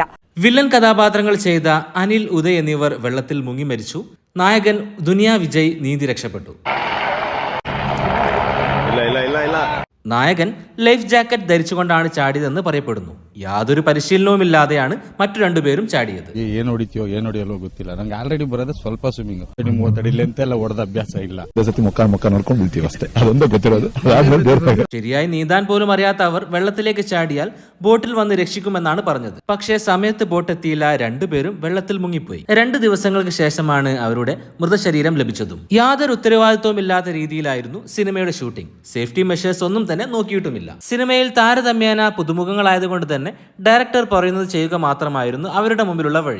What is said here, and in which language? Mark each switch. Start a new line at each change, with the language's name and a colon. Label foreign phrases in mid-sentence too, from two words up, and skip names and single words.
Malayalam: വില്ലൻ കഥാപാത്രങ്ങൾ ചെയ്ത അനിൽ, ഉദയ് എന്നിവർ വെള്ളത്തിൽ മുങ്ങി മരിച്ചു. നായകൻ ദുനിയ വിജയ് നീന്തി രക്ഷപ്പെട്ടു. നായകൻ ലൈഫ് ജാക്കറ്റ് ധരിച്ചുകൊണ്ടാണ് ചാടിയതെന്ന് പറയപ്പെടുന്നു. യാതൊരു പരിശീലനവുമില്ലാതെയാണ് മറ്റു 2 പേരും ചാടിയത്.
Kannada: ಏನ್ ಹೊಡಿತೀಯೋ ಏನ್ ಹೊಡಿಯಲ್ಲೋ ಗೊತ್ತಿಲ್ಲ. ನಂಗೆ ಆಲ್ರೆಡಿ ಬರೋದು ಸ್ವಲ್ಪ ಸ್ವಿಮ್ಮಿಂಗ್. 30 ಅಡಿ ಲೆಂತ್ ಎಲ್ಲ ಹೊಡೆದ ಅಭ್ಯಾಸ ಇಲ್ಲ. ಸತಿ ಮುಖ ನೋಡ್ಕೊಂಡು ಬಿಡ್ತೀವಿ ಅಷ್ಟೇ. ಅದೊಂದೇ ಗೊತ್ತಿರೋದು.
Malayalam: ശരിയായി നീന്താൻ പോലും അറിയാത്ത അവർ വെള്ളത്തിലേക്ക് ചാടിയാൽ ബോട്ടിൽ വന്ന് രക്ഷിക്കുമെന്നാണ് പറഞ്ഞത്. പക്ഷേ സമയത്ത് ബോട്ട് എത്തിയില്ല. 2 പേരും വെള്ളത്തിൽ മുങ്ങിപ്പോയി. 2 ദിവസങ്ങൾക്ക് ശേഷമാണ് അവരുടെ മൃതശരീരം ലഭിച്ചതും. യാതൊരു ഉത്തരവാദിത്വമില്ലാത്ത രീതിയിലായിരുന്നു സിനിമയുടെ ഷൂട്ടിംഗ്. സേഫ്റ്റി മെഷേഴ്സ് ഒന്നും തന്നെ നോക്കിയിട്ടുമില്ല. സിനിമയിൽ താരതമ്യേന പുതുമുഖങ്ങളായതുകൊണ്ട് തന്നെ ഡയറക്ടർ പറയുന്നത് ചെയ്യുക മാത്രമായിരുന്നു അവരുടെ മുമ്പിലുള്ള വഴി.